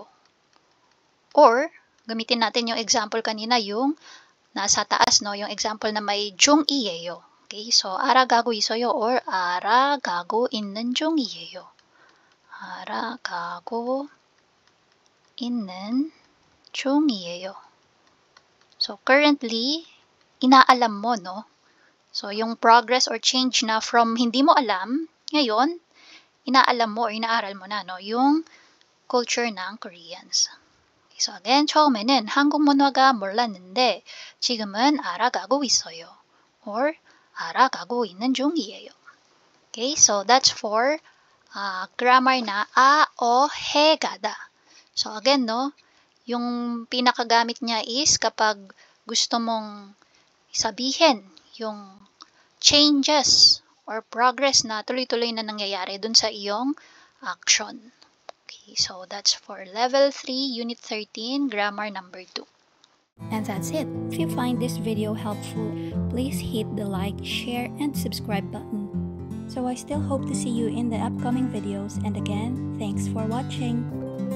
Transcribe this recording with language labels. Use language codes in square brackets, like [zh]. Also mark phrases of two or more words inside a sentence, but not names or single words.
[tl] Or, gamitin natin yung example kanina, yung nasa taas, no? Yung example na may [ko] 중이에요. [en] Okay, so [ko] 알아가고 있어요 or 알아가고 있는 중이에요. 알아가고 있는 중이에요. [tl] So currently, inaalam mo, no? So yung [en] progress or change [tl] na from hindi mo alam, ngayon, inaalam mo or inaaral mo na, no? Yung culture ng Koreans. [en] So again, [ko] 처음에는 한국 문화가 몰랐는데 지금은 알아가고 있어요. Or 알아가고 있는 중이에요. [en] Okay, so that's for grammar na a, o, he, gada. So again, no, [tl] yung pinakagamit niya is kapag gusto mong sabihin yung [en] changes or progress [tl] na tuloy-tuloy na nangyayari dun sa iyong action. [en] Okay, so that's for Level 3, Unit 13, Grammar number 2. And that's it. If you find this video helpful, please hit the like, share, and subscribe button. So I still hope to see you in the upcoming videos, and again, thanks for watching.